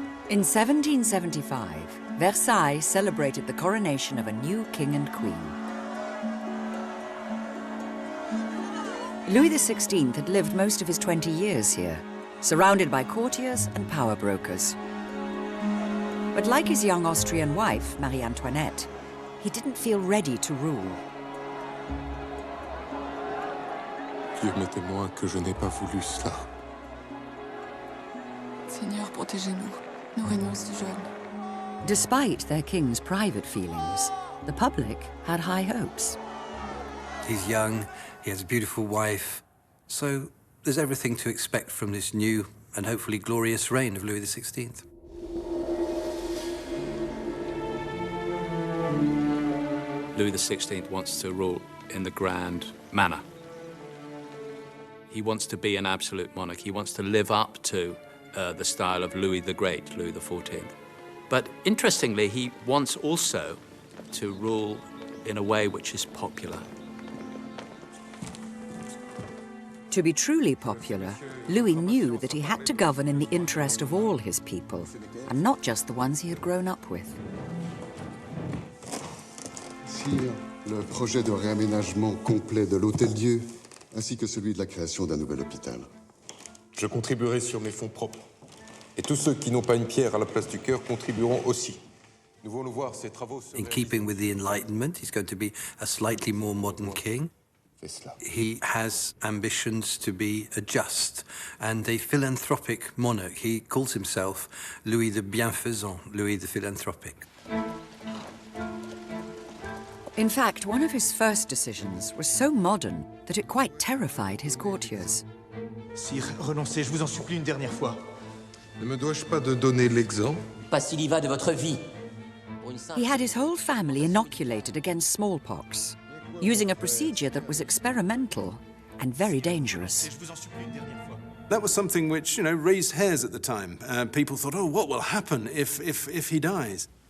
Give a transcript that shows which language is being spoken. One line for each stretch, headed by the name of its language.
English: In 1775, Versailles celebrated the coronation of a new king and queen. Louis XVI had lived most of his 20 years here, surrounded by courtiers and power brokers. But like his young Austrian wife, Marie Antoinette, he didn't feel ready to rule.
French: Dieu me témoin que je n'ai pas voulu cela. Seigneur, protégez-nous. Nous régnons si jeunes.
English: Despite their king's private feelings, the public had high hopes. He's young, he has a beautiful wife, so there's everything to expect from this new and hopefully glorious reign of Louis XVI. Louis XVI wants to rule in the grand manner. He wants to be an absolute monarch. He wants to live up to the style of Louis the Great, Louis XIV. But interestingly, he wants also to rule in a way which is popular. To be truly popular, Louis knew that he had to govern in the interest of all his people, and not just the ones he had grown up with.
French: Sire, le projet de réaménagement complet de l'Hôtel-Dieu, ainsi que celui de la création d'un nouvel hôpital. Je contribuerai sur mes fonds propres. Et tous ceux qui n'ont pas une pierre à la place du cœur contribueront aussi. Nous voulons voir ces travaux se
English: In keeping with the Enlightenment, he's going to be a slightly more modern king. He has ambitions to be a just and a philanthropic monarch. He calls himself Louis the Bienfaisant, Louis the Philanthropic. In fact, one of his first decisions was so modern that it quite terrified his courtiers.
French: Sire, renoncez, je vous en supplie une dernière fois. Ne me dois-je pas de donner l'exemple? Pas s'il y va de votre vie.
English: He had his whole family inoculated against smallpox, using a procedure that was experimental and very dangerous. That was something which, raised hairs at the time. People thought, oh, what will happen if he dies?